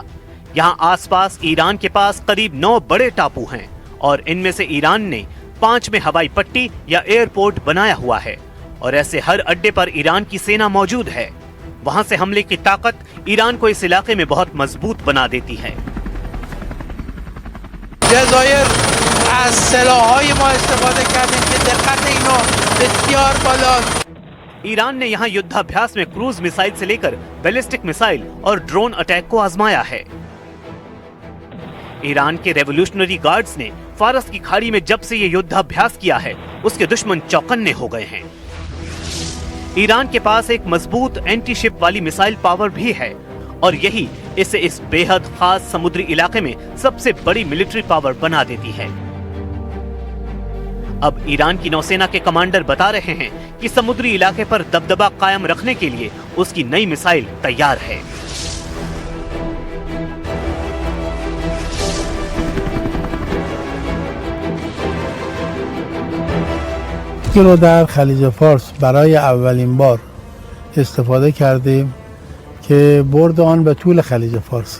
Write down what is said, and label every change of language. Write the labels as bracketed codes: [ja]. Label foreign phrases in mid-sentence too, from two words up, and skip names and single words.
[hi] यहाँ आसपास ईरान के पास करीब 9 बड़े टापू हैं और इनमें से ईरान ने 5 में हवाई पट्टी या एयरपोर्ट बनाया हुआ है और ऐसे हर अड्डे पर ईरान की सेना मौजूद है। वहां से हमले की ताकत ईरान को इस इलाके में बहुत मजबूत बना देती है। [fa] जज़ायर از سلاح‌های ما استفاده کردیم که دقت اینو بسیار بالاست। [hi] ईरान ने यहां युद्धाभ्यास में क्रूज मिसाइल से लेकर बैलिस्टिक मिसाइल और ड्रोन अटैक को आजमाया है। ईरान के रेवोल्यूशनरी गार्ड्स ने फारस की खाड़ी में जब से ये युद्धाभ्यास किया है, उसके दुश्मन चौकन्ने हो गए हैं। ईरान के पास एक मजबूत एंटी शिप वाली मिसाइल पावर भी है और यही इसे इस बेहद खास समुद्री इलाके में सबसे बड़ी मिलिट्री पावर बना देती है। अब ईरान की नौसेना के कमांडर बता रहे हैं कि समुद्री इलाके पर दबदबा कायम रखने के लिए उसकी नई मिसाइल तैयार है। [fa] رو در خلیج فارس برای اولین بار استفاده کردیم که برد آن به طول خلیج فارس.